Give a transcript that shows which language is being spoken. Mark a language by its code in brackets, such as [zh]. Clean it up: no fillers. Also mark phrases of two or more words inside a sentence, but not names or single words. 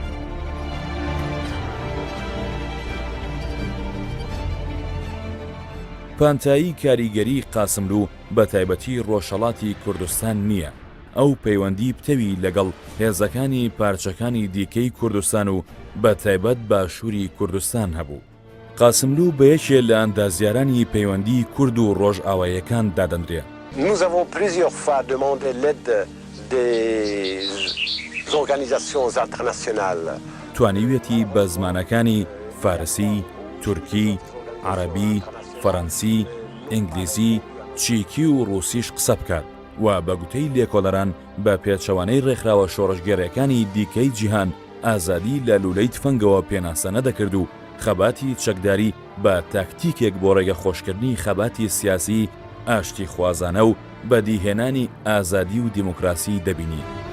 [ckb] پانتایی کاریگەری قاسملوو بە تایبەتی ڕۆژهەڵاتی کوردستان نییە. ئەو پەیوەندی پتەوی لەگەڵ هێزەکانی پارچەکانی دیکەی کوردستان و بە تایبەت باشووری کوردستان هەبوو. قاسملوو بە یەکێ لە ئەندازیارانی پەیوەندی کورد و ڕۆژئاواییەکان دادەنرێت. [fr] Nous avons plusieurs fois demandé l'aide des organisations internationales. [ckb] توانیوێتی بە زمانەکانی فارسی، تورکی، عەرەبی، فەڕەنسی، ئینگلیزی، چیکی و ڕووسیش قسە بکات و بە گوتەی لێکۆڵەران بە پێچەوانەی ڕێکخراوە شۆڕشگێڕیەکانی دیکەی جیهان ئازادی لە لولەی تفەنگەوە پێناسە نەدەکرد و خەباتی چەکداری بە تاکتیکێک بۆ ڕێگە خۆشکردنی خەباتی سیاسی ئاشتی خوازانە و بەدیهێنانی ئازادی و دیموکراسی دەبینی.